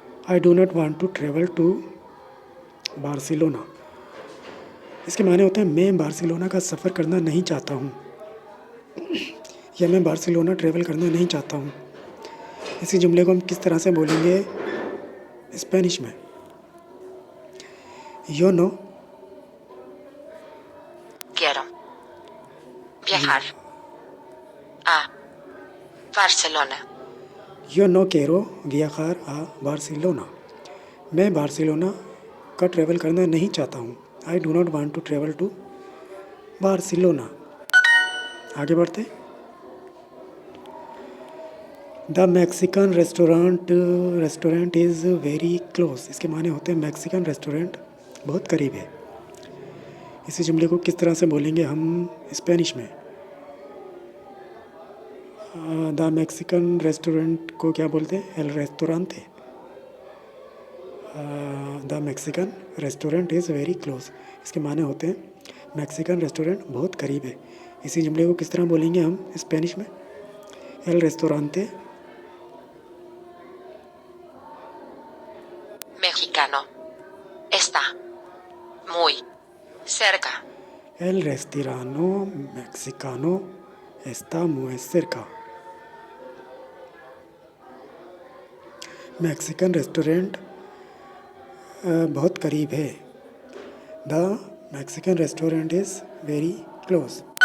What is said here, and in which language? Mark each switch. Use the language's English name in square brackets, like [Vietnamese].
[English] I do not want to travel to Barcelona, [Hindi] इसके माने होते हैं मैं बार्सिलोना का सफ़र करना नहीं चाहता हूँ, या मैं बार्सिलोना ट्रेवल करना नहीं चाहता हूँ। इसी जुमले को हम किस तरह से बोलेंगे स्पेनिश में? [Spanish] यो नो quiero viajar a Barcelona, यो नो केरो वियाखार आ बार्सिलोना, [Hindi] मैं बार्सिलोना का ट्रेवल करना नहीं चाहता हूँ। [English] I do not want to travel to Barcelona. [Hindi] आगे बढ़ते। [English] the Mexican restaurant is very close, [Hindi] इसके माने होते हैं मैक्सिकन रेस्टोरेंट बहुत करीब है। इसी जुमले को किस तरह से बोलेंगे हम स्पेनिश में? द मैक्सिकन रेस्टोरेंट को क्या बोलते हैं? L रेस्टोरांते। [English] the Mexican restaurant is very close, [Hindi] इसके माने होते हैं मैक्सिकन रेस्टोरेंट बहुत करीब है। इसी जुमले को किस तरह बोलेंगे हम स्पेनिश में? [Spanish] एल रेस्टोरांते mexicano, está muy cerca, El restaurante mexicano está muy cerca. [Hindi] Mexican restaurant बहुत करीब है। [English] The Mexican restaurant is very close.